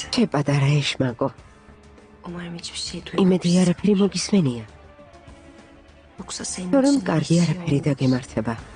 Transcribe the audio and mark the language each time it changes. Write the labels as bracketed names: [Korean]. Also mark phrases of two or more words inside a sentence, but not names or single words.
[Georgian] ჩე პატარა ეშმაკო. [Turkish] Umarım hiçbir şey [Georgian] იმედი [Turkish] duymamışsın. [Georgian] არაფერი მოგისმენია. [Turkish] Yoksa senin [Georgian] თორემ [Turkish] için [Georgian] კარგი [Turkish] bir şey [Georgian] არაფერი [Turkish] olur. [Georgian] დაგემართება.